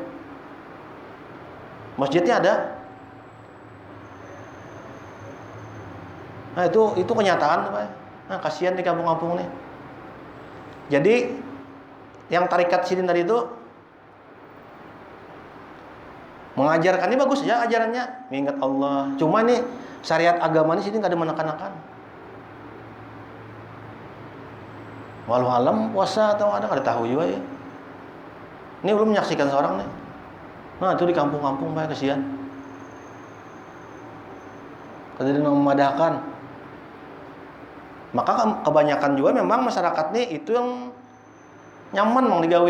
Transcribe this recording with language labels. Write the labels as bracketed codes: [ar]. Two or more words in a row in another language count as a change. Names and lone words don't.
[id] Masjidnya ada. Nah itu kenyataan Pak. Nah kasihan di kampung-kampung nih. Jadi yang tarikat sidin tadi itu mengajarkannya bagus ya ajarannya, mengingat Allah. Cuma nih syariat agama ini sini nggak ada menekan-nekan. Walau alam puasa atau ada nggak tahu juga ya. Ini belum menyaksikan seorang nih. Nah itu di kampung-kampung Pak kasihan. [bjn] Kadang memadahkan. [id] Maka kebanyakan juga memang masyarakat nih itu yang nyaman mau digawe.